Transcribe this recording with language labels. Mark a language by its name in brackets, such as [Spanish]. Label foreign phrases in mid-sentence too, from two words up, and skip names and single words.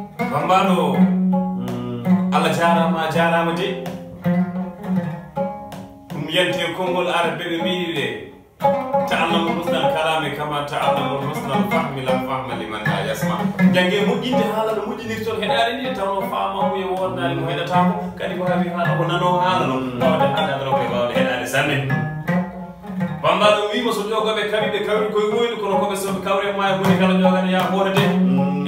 [Fula] Bambaɗo. Mm. Allah jarama, a jarama de. Ɗum yante konngol Arabe ɓe mbiɗi de. [Arabic] تعلم حسن الكلام كما تعلم حسن الفهم لا فهم لمن لا يسمع. [Fula] Jangge moƴƴinde haala no moƴƴinirton heɗade ni, tawno faama mo e wonnade mo heɗata ko, kadi ko hawi haala ko nano haala no. Mm. Wawde haala ɗo koye wawde heɗade sanne. Bambaɗo wimo so ƴogoɓe kawi, ɓe kawi koye woyni, kono koɓe so ɓe kawre maayo, woni kala ƴogani ya hoore de. Mm.